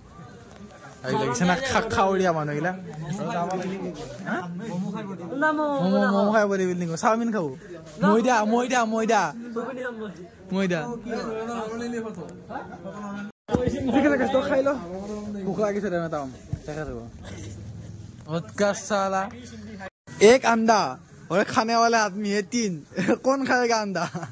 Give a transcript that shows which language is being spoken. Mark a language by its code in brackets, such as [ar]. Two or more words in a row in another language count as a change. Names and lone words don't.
[as] লাগিছে না খাৱৰীয়া মানুহগিলা ম'ম' খাই [en] body building [as] চাওমিন খাব ময়দা ঠিক আছে তো খাই ল, ভোক লাগিছে [hi] साला एक अंडा और खाने वाले आदमी है 3 कौन खाएगा अंडा?